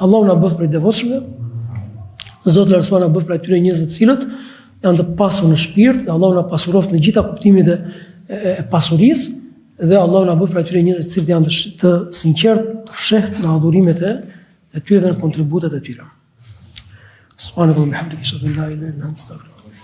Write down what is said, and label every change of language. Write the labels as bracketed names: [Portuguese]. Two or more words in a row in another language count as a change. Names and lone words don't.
[Albanian] Allahu na bëf prej devotshmëve. Zoti lartësuar na bëf prej atyre njerëzve të cilët janë të pasur në shpirt, dhe Allahu na pasuroft në gjitha kuptimet e pasurisë, dhe Allahu na bëf prej atyre njerëzve të cilët janë të sinqertë, të fshehtë në adhurimet e tyre dhe në kontributet e tyre. [Arabic] سبحان الله وبحمده أشهد أن لا إله إلا أنت أستغفرك.